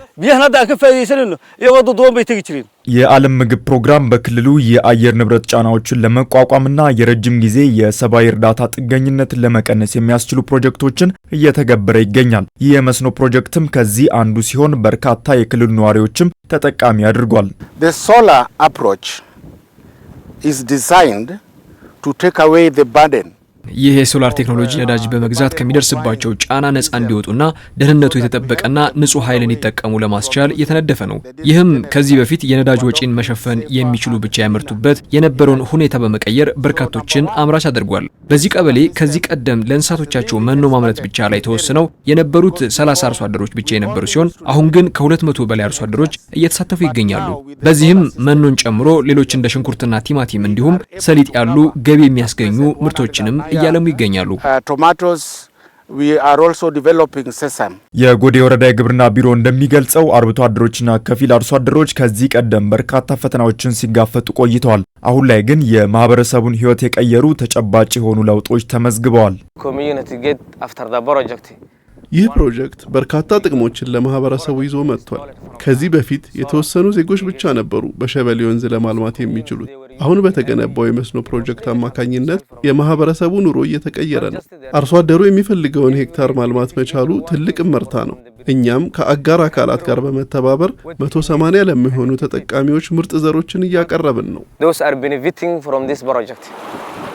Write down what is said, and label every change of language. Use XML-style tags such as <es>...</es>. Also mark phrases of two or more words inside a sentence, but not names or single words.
<am>የዓለም ምግብ ፕሮግራም በክልሉ የአየር ንብረት ጫናዎችን ለመቋቋምና የረጅም ጊዜ የሰብአዊ እርዳታ ጥገኝነትን ለመቀነስ የሚያስችሉ ፕሮጀክቶችን እየተገበረ ይገኛል። ይህ የመስኖ ፕሮጀክትም ከዚህ አንዱ ሲሆን በርካታ የክልሉ ነዋሪዎችም ተጠቃሚ አድርጓል።</am> <en>The solar approach is designed to take away the burden.</en> <am>ይህ የሶላር ቴክኖሎጂ ነዳጅ በመግዛት ከሚደርስባቸው ጫና ነፃ እንዲወጡና ደህንነቱ የተጠበቀና ንጹህ ኃይልን ይጠቀሙ ለማስቻል የተነደፈ ነው። ይህም ከዚህ በፊት የነዳጅ ወጪን መሸፈን የሚችሉ ብቻ ያመርቱበት የነበረውን ሁኔታ በመቀየር በርካቶችን አምራች አድርጓል። በዚህ ቀበሌ ከዚህ ቀደም ለእንስሳቶቻቸው መኖ ማምረት ብቻ ላይ ተወስነው የነበሩት 30 አርሶ አደሮች ብቻ የነበሩ ሲሆን አሁን ግን ከ200 በላይ አርሶ አደሮች እየተሳተፉ ይገኛሉ። በዚህም መኖን ጨምሮ ሌሎች እንደ ሽንኩርትና ቲማቲም እንዲሁም ሰሊጥ ያሉ ገቢ የሚያስገኙ ምርቶችንም እያለሙ ይገኛሉ።</am> <en>We are also developing sesame.</en> <am>የጎዴ ወረዳ የግብርና ቢሮ እንደሚገልጸው አርብቶ አደሮችና ከፊል አርሶ አደሮች ከዚህ ቀደም በርካታ ፈተናዎችን ሲጋፈጡ ቆይተዋል። አሁን ላይ ግን የማህበረሰቡን ህይወት የቀየሩ ተጨባጭ የሆኑ ለውጦች ተመዝግበዋል። ይህ ፕሮጀክት በርካታ ጥቅሞችን ለማህበረሰቡ ይዞ መጥቷል። ከዚህ በፊት የተወሰኑ ዜጎች ብቻ ነበሩ በሸበሌ ወንዝ ለማልማት የሚችሉት። አሁን በተገነባው የመስኖ ፕሮጀክት አማካኝነት የማህበረሰቡ ኑሮ እየተቀየረ ነው። አርሶ አደሩ የሚፈልገውን ሄክታር ማልማት መቻሉ ትልቅ ምርታ ነው። እኛም ከአጋር አካላት ጋር በመተባበር 180 ለሚሆኑ ተጠቃሚዎች ምርጥ ዘሮችን እያቀረብን ነው።</am>